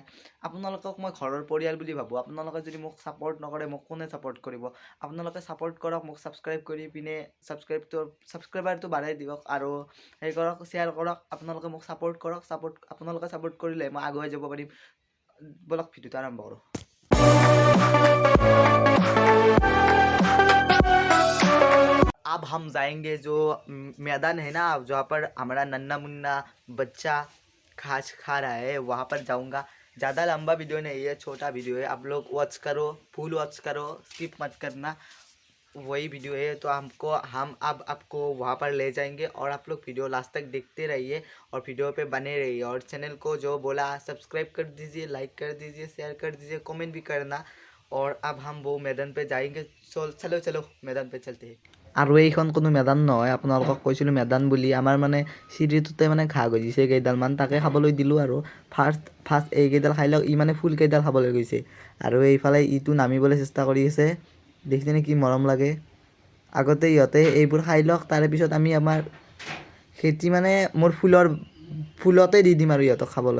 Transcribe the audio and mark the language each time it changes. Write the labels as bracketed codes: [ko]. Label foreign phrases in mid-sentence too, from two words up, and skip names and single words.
[as] আপোনালোকক মই ঘৰৰ পৰিয়াল বুলি ভাবোঁ। আপোনালোকে যদি মোক ছাপৰ্ট নকৰে মোক কোনে ছাপৰ্ট কৰিব? আপোনালোকে ছাপৰ্ট কৰক, মোক ছাবস্ক্ৰাইব কৰি পিনে ছাবস্ক্ৰাইবাৰটো বাঢ়াই দিয়ক আৰু সেই কৰক, শ্বেয়াৰ কৰক। আপোনালোকে মোক ছাপৰ্ট কৰক, আপোনালোকে ছাপৰ্ট কৰিলে মই আগুৱাই যাব পাৰিম। বলক ভিডিঅ'টো আৰম্ভ কৰোঁ। [hi] अब हम जाएंगे जो मैदान है ना, जहाँ पर हमारा नन्ना मुन्ना बच्चा घास खा रहा है, वहाँ पर जाऊंगा। ज़्यादा लंबा वीडियो नहीं है, छोटा वीडियो है। आप लोग वॉच करो, [en] full watch [hi] करो, स्किप मत करना। वही वीडियो है तो हम अब आपको वहाँ पर ले जाएंगे और आप लोग वीडियो लास्ट तक देखते रहिए और वीडियो पे बने रहिए। और चैनल को जो बोला सब्सक्राइब कर दीजिए, लाइक कर दीजिए, शेयर कर दीजिए, कमेंट भी करना। और अब हम वो मैदान पे जाएंगे। चलो मैदान पे चलते हैं। [as] আৰু এইখন কোনো মেদান নহয়, আপোনালোকক কৈছিলোঁ মেদান বুলি। আমাৰ মানে চিৰিটোতে মানে ঘাঁহ গজিছে কেইডালমান, তাকে খাবলৈ দিলোঁ আৰু ফাৰ্ষ্ট এইকেইডাল খাই লওক। ই মানে ফুল কেইডাল খাবলৈ গৈছে আৰু এইফালে ইটো নামিবলৈ চেষ্টা কৰি আছে। দেখিছেনে কি মৰম লাগে? আগতে ইহঁতে এইবোৰ খাই লওক, তাৰে পিছত আমি আমাৰ খেতি মানে মোৰ ফুলতে দি দিম আৰু ইহঁতক খাবলৈ।